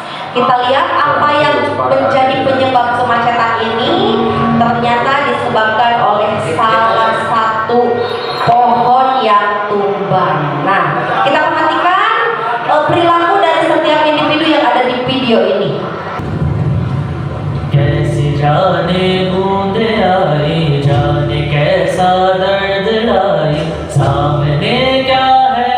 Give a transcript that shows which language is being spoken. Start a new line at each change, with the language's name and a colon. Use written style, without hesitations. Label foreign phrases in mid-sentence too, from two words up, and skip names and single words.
Indonesian: Kita lihat apa yang menjadi penyebab kemacetan ini. Ternyata disebabkan oleh salah satu pohon yang tumbang. Nah, kita perhatikan perilaku dari setiap individu yang ada di video ini.
Hindi: कैसी जाने बूंदे आई जाने कैसा दर्द लाई सामने क्या